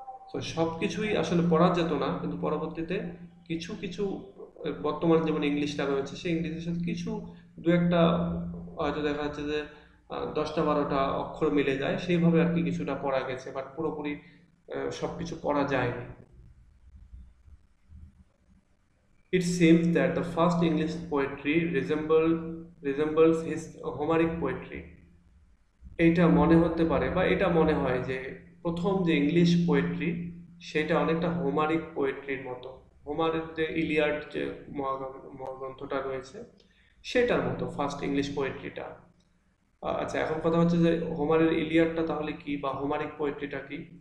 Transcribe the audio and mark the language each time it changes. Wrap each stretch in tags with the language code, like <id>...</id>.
<bn>তো সব কিছুই আসলে পড়া যেত না, কিন্তু পরবর্তীতে কিছু কিছু বর্তমান যেমন ইংলিশটা রয়েছে, সেই ইংলিশের সাথে কিছু দু একটা হয়তো দেখা যাচ্ছে যে 10টা 12টা অক্ষর মিলে যায়, সেইভাবে আর কি কিছুটা পড়া গেছে, বাট পুরোপুরি সবকিছু পড়া যায়নি।</bn> <en>It seems that the first English poetry resembles his Homeric poetry.</en> <bn>এইটা মনে হতে পারে বা এটা মনে হয় যে প্রথম যে ইংলিশ পোয়েট্রি সেটা অনেকটা হোমারিক পোয়েট্রির মতো। হোমারের যে ইলিয়াড যে মহাগ্রন্থটা রয়েছে সেটার মতো ফার্স্ট ইংলিশ পোয়েট্রিটা। আচ্ছা, এখন কথা হচ্ছে যে হোমারের ইলিয়াডটা তাহলে কি বা হোমারিক পোয়েট্রিটা কি?</bn>